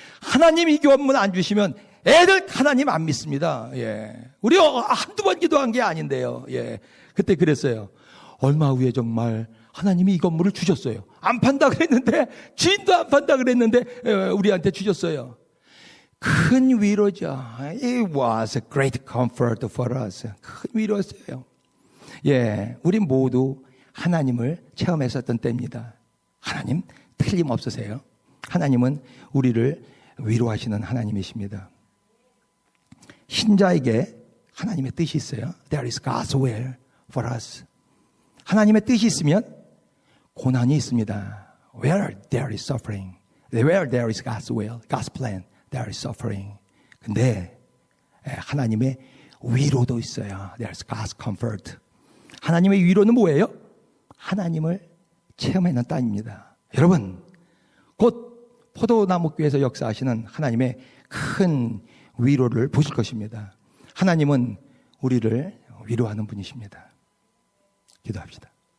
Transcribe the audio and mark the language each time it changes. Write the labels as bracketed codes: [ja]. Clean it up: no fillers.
[ko] 하나님 이 교훈문 안 주시면 애들 하나님 안 믿습니다. 예. 우리 한두 번 기도한 게 아닌데요. 예. 그때 그랬어요. 얼마 후에 정말 하나님이 이 건물을 주셨어요. 안 판다 그랬는데, 주인도 안 판다 그랬는데 우리한테 주셨어요. 큰 위로죠. [en] It was a great comfort for us. [ko] 큰 위로였어요. 예, 우리 모두 하나님을 체험했었던 때입니다. 하나님 틀림없으세요. 하나님은 우리를 위로하시는 하나님이십니다. 신자에게 하나님의 뜻이 있어요. [en] There is God's will for us. [ko] 하나님의 뜻이 있으면 고난이 있습니다. [en] Where there is suffering, where there is God's will, God's plan, there is suffering. [ko] 근데 하나님의 위로도 있어요. [en] There is God's comfort. [ko] 하나님의 위로는 뭐예요? 하나님을 체험하는 땅입니다. 여러분, 곧 포도나무교회에서 역사하시는 하나님의 큰 위로를 보실 것입니다. 하나님은 우리를 위로하는 분이십니다. 기도합시다.